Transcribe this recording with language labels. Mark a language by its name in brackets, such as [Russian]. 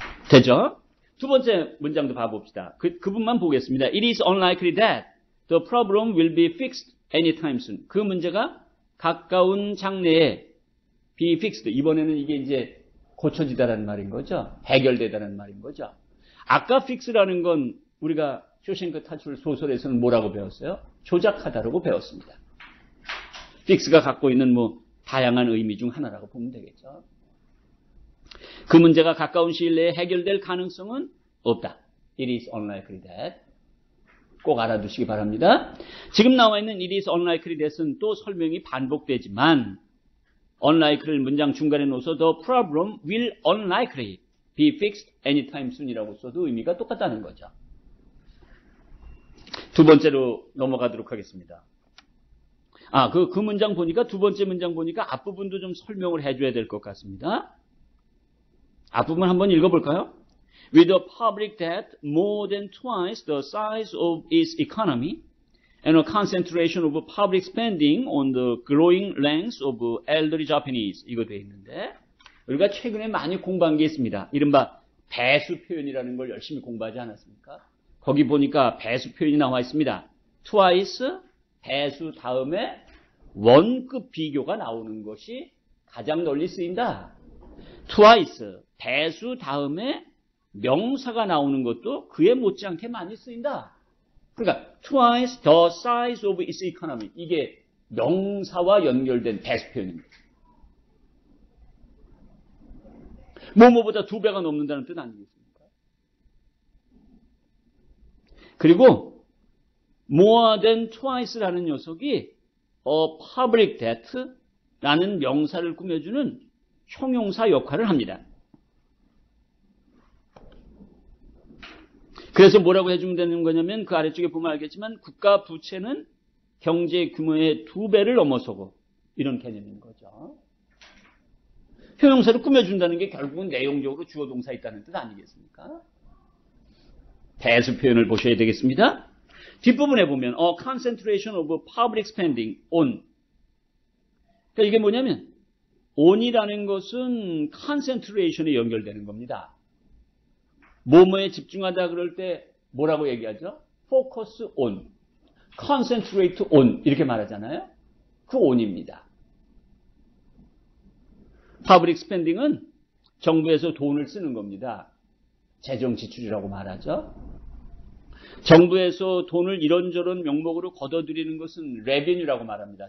[Korean] 되죠? 두 번째 문장도 봐봅시다. 그 부분만 보겠습니다. [English] It is unlikely that the problem will be fixed anytime soon. [Korean] 그 문제가 가까운 장래에 [English] be fixed. [Korean] 이번에는 이게 이제 고쳐지다라는 말인 거죠. 해결되다라는 말인 거죠. 아까 fix라는 건 우리가 쇼생크 탈출 소설에서는 뭐라고 배웠어요? 조작하다라고 배웠습니다. 픽스가 갖고 있는 다양한 의미 중 하나라고 보면 되겠죠. 그 문제가 가까운 시일 내에 해결될 가능성은 없다. [English] It is unlikely that. [Korean] 꼭 알아두시기 바랍니다. 지금 나와 있는 [English] it is unlikely that [Korean] 은 또 설명이 반복되지만 unlikely를 문장 중간에 넣어서 [English] the problem will unlikely be fixed anytime soon [Korean] 이라고 써도 의미가 똑같다는 거죠. 두 번째로 넘어가도록 하겠습니다. 그 문장 보니까 두 번째 문장 보니까 앞부분도 좀 설명을 해줘야 될 것 같습니다. 앞부분 한번 읽어볼까요? [English] With a public debt more than twice the size of its economy and a concentration of public spending on the growing ranks of elderly Japanese. [Korean] 이거 돼 있는데 우리가 최근에 많이 공부한 게 있습니다. 이른바 배수 표현이라는 걸 열심히 공부하지 않았습니까? 거기 보니까 배수 표현이 나와 있습니다. twice, 배수 다음에 원급 비교가 나오는 것이 가장 널리 쓰인다. twice, 배수 다음에 명사가 나오는 것도 그에 못지않게 많이 쓰인다. 그러니까 [English] twice the size of its economy. [Korean] 이게 명사와 연결된 배수 표현입니다. 뭐뭐보다 2배가 넘는다는 뜻 아니겠습니까? 그리고 [English] more than twice [Korean] 라는 녀석이 [English] a public debt [Korean] 라는 명사를 꾸며주는 형용사 역할을 합니다. 그래서 뭐라고 해주면 되는 거냐면 그 아래쪽에 보면 알겠지만 국가 부채는 경제 규모의 2배를 넘어서고 이런 개념인 거죠. 형용사를 꾸며준다는 게 결국은 내용적으로 주어 동사 있다는 뜻 아니겠습니까? 대수 표현을 보셔야 되겠습니다. 뒷부분에 보면 [English] concentration of public spending on. [Korean] 그러니까 이게 뭐냐면 on이라는 것은 concentration에 연결되는 겁니다. 뭐뭐에 집중하다 그럴 때 뭐라고 얘기하죠? [English] focus on, concentrate on [Korean] 이렇게 말하잖아요. 그 on입니다. public spending은 정부에서 돈을 쓰는 겁니다. 재정 지출이라고 말하죠. 정부에서 돈을 이런저런 명목으로 걷어들이는 것은 revenue라고 말합니다.